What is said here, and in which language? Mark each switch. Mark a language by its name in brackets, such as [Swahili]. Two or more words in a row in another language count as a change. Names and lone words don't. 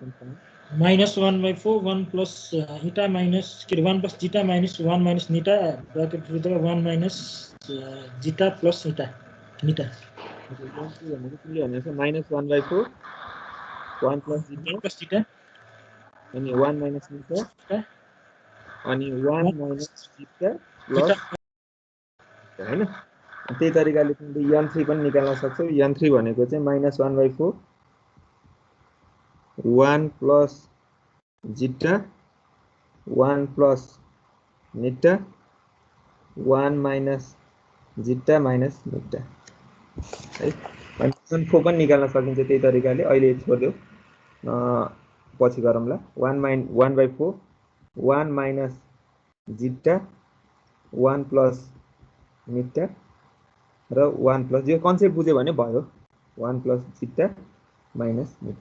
[English] -1/4 1 plus eta minus 1 plus zeta minus 1 minus neta bracket भित्र 1 minus zeta plus eta neta [Nepali] भनेको तिमीले भनेको -1/4 1 [English] plus zeta [Nepali] अनि 1 [English] minus neta [Nepali] अनि 1 [English] minus zeta plus [Nepali] हैन त्यही तरिकाले तिमीले n3 पनि निकाल्न सक्छौ n3 भनेको चाहिँ -1/4 [English] 1 plus zeta 1 plus neta 1 minus zeta minus neta [Nepali] है अनि अनि 4 पनि निकाल्न सकिन्छ त्यही तरिकाले। अहिले छोड्देऊ, पछि गरौँला। 1/4 1 [English] minus zeta 1 plus eta [Nepali] र 1 प्लस, यो कन्सेप्ट बुझ्यो भने भयो, 1 [English] plus zeta minus eta.